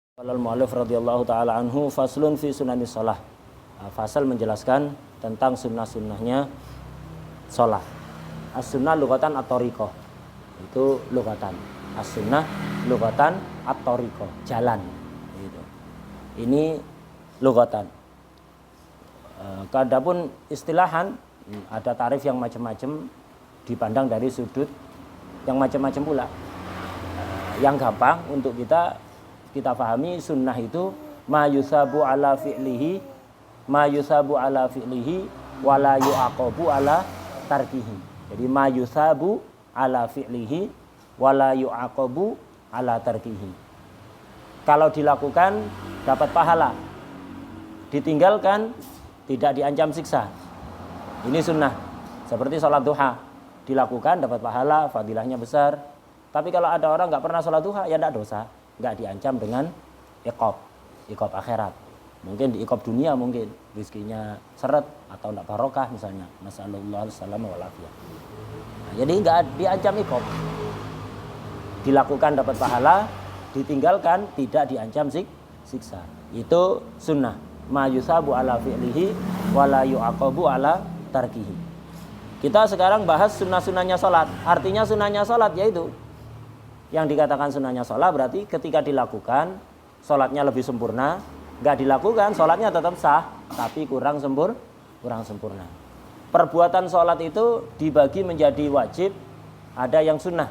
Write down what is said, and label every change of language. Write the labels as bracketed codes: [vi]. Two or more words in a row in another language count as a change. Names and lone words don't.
[ar] المؤلف رضي الله تعالى عنه فصل في سنن الصلاة. [id] Fasal menjelaskan tentang sunnah-sunnahnya shalah. [ar] السنة لغة الطريقة. [id] Itu lugatan. [ar] السنة لغة الطريقة, jalan gitu. [id] Ini lugatan. Adapun istilahan ada tarif yang macam-macam, dipandang dari sudut yang macam-macam pula. Yang gampang untuk kita pahami, sunnah itu [ar] ما يثاب على فعله ولا يعاقب على تركه. Jadi ما يثاب على فعله ولا يعاقب على تركه. [id] Kalau dilakukan dapat pahala, ditinggalkan tidak diancam siksa. Ini sunnah. Seperti sholat duha, dilakukan dapat pahala, fadilahnya besar. Tapi kalau ada orang nggak pernah sholat duha, ya tidak dosa, nggak diancam dengan iqab akhirat. Mungkin di iqab dunia, mungkin rizkinya seret atau tidak barokah misalnya. Nasallallahu alaihi wasallam wal afiyah. Jadi nggak diancam iqab. Dilakukan dapat pahala, ditinggalkan tidak diancam siksa. Itu sunnah. [ar] ما يثاب على فعله ولا يعاقب على تركه. [id] Kita sekarang bahas sunnah-sunnahnya sholat. Artinya sunnahnya sholat yaitu yang dikatakan sunnahnya sholat berarti ketika dilakukan sholatnya lebih sempurna, nggak dilakukan sholatnya tetap sah tapi kurang sempurna. Perbuatan sholat itu dibagi menjadi wajib, ada yang sunnah.